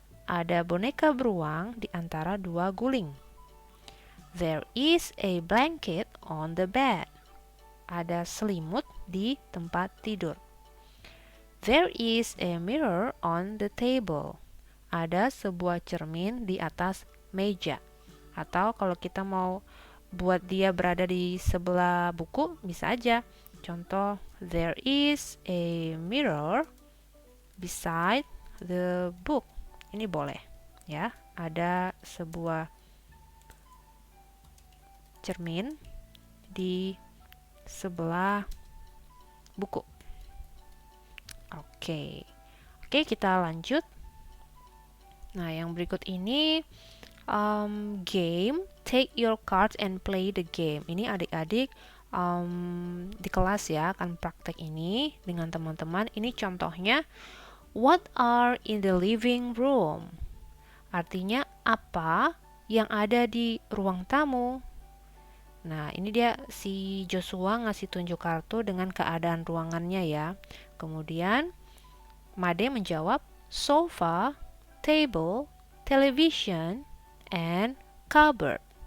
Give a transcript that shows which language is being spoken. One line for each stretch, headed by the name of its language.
Indonesian: Ada boneka beruang di antara 2 guling.
English: There is a blanket on the bed.
Indonesian: Ada selimut di tempat tidur.
English: There is a mirror on the table.
Indonesian: Ada sebuah cermin di atas meja. Atau kalau kita mau buat dia berada di sebelah buku, bisa aja.
English: Contoh, there is a mirror beside the book.
Indonesian: Ini boleh ya. Ada sebuah cermin di sebelah buku. Oke, kita lanjut. Nah, yang berikut ini game.
English: Take your cards and play the game.
Indonesian: Ini adik-adik di kelas ya, akan praktek ini dengan teman-teman. Ini contohnya,
English: what are in the living room?
Indonesian: Artinya apa yang ada di ruang tamu. Nah, ini dia si Joshua ngasih tunjuk kartu dengan keadaan ruangannya ya. Kemudian Made menjawab sofa, table, television, and cupboard.